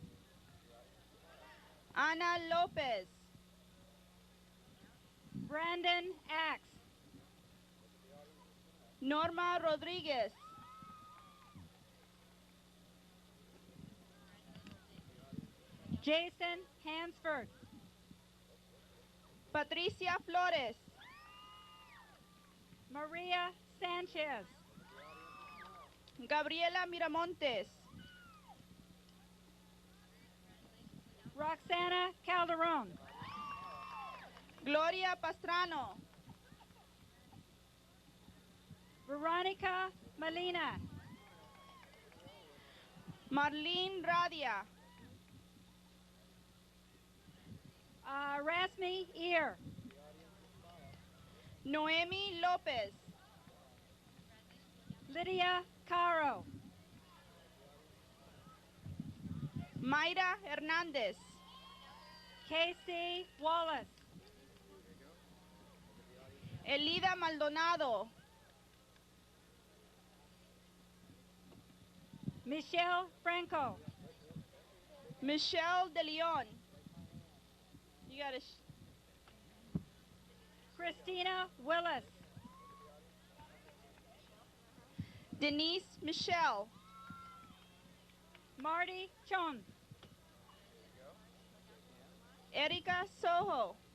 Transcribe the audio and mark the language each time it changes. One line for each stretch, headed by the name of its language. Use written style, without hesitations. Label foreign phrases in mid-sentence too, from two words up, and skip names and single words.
English: Ana Lopez. Brandon Axe. Norma Rodriguez. Jason Hansford. Patricia Flores. Maria Sanchez. Gabriela Miramontes. Roxana Calderon. Gloria Pastrano. Veronica Molina. Marlene Radia. Rasmi Ear. Noemi Lopez. Lydia Caro. Mayra Hernandez. Casey Wallace. Elida Maldonado. Michelle Franco. Michelle De Leon. You gotta. Christina Willis. Denise Michelle. Marty Chon. Erika Soho.